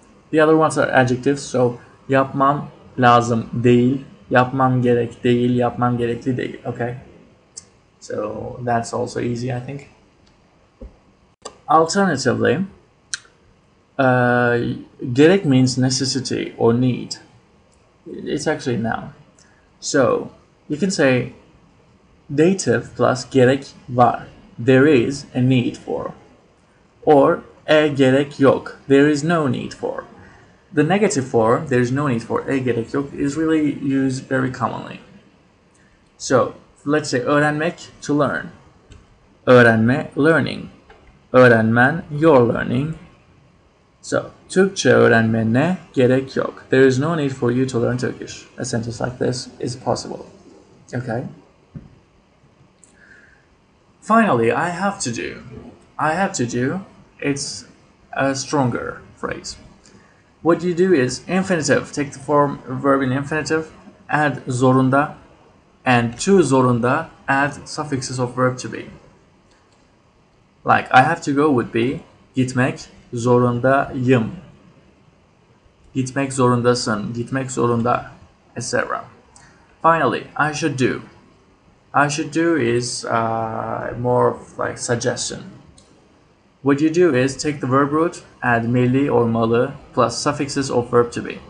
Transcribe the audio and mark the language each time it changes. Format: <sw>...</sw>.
<en>The other ones are adjectives, so</en> <tr>yapmam lazım değil, yapmam gerek değil, yapmam gerekli değil.</tr> <en>Okay? So that's also easy, I think. Alternatively, gerek means necessity or need. It's actually a noun. So you can say dative plus</en> <tr>gerek var.</tr> <en>There is a need for. Or</en> <tr>gerek yok.</tr> <en>There is no need for. The negative for, there is no need for,</en> <tr>gerek yok,</tr> <en>is really used very commonly. So let's say öğrenmek, to learn. Öğrenme, learning. Öğrenmen, you're learning.</en> <tr>So, Türkçe öğrenmene gerek yok.</tr> <en>There is no need for you to learn Turkish. A sentence like this is possible. Okay? Finally, I have to do. I have to do, it's a stronger phrase. What you do is infinitive. Take the form verb in infinitive, add zorunda, and to zorunda, add suffixes of verb to be. Like, I have to go would be</en> <tr>gitmek zorundayım. Gitmek zorundasın, gitmek zorunda, etc.</tr> <en>Finally, I should do. I should do is more of like suggestion. What you do is take the verb root, add meli or malı plus suffixes of verb to be.</en>